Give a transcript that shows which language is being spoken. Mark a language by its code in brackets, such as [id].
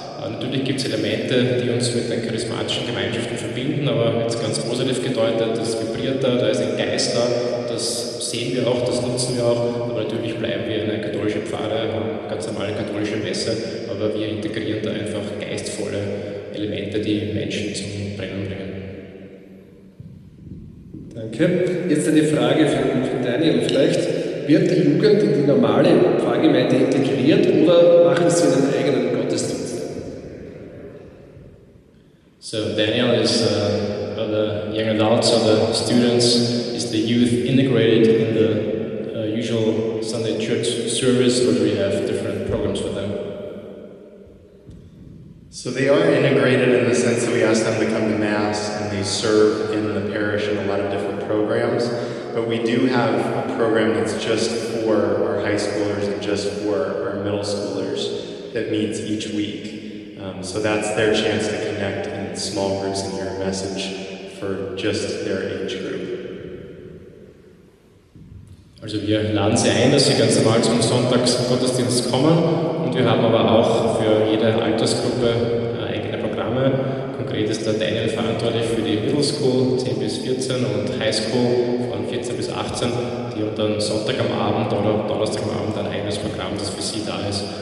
[de] Natürlich gibt es Elemente, die uns mit den charismatischen Gemeinschaften verbinden, aber jetzt ganz positiv gedeutet, das vibriert da, da ist ein Geist da, das sehen wir auch, das nutzen wir auch, aber natürlich bleiben wir eine katholische Pfarre, ganz normale katholische Messe, aber wir integrieren da einfach geistvolle Elemente, die Menschen zum Brennen bringen. Danke. Jetzt eine Frage für Daniel. Vielleicht wird die Jugend in die normale Pfarrgemeinde integriert oder machen sie einen eigenen Gottesdienst? [en] So Daniel is the young adults or the students, is the youth integrated in the usual Sunday church service, or do we have different programs for them? So they are integrated in the sense that we ask them to come to Mass and they serve in the parish in a lot of different programs. But we do have a program that's just for our high schoolers and just for our middle schoolers that meets each week. So that's their chance to connect in small groups and hear a message for just their age group. [de] Also wir laden Sie ein, dass Sie ganz normal zum Sonntagsgottesdienst kommen und wir haben aber auch für jede Altersgruppe eigene Programme. Konkret ist der Daniel verantwortlich für die Middle School 10 bis 14 und High School von 14 bis 18, die haben dann Sonntag am Abend oder Donnerstag am Abend ein eigenes Programm, das für sie da ist.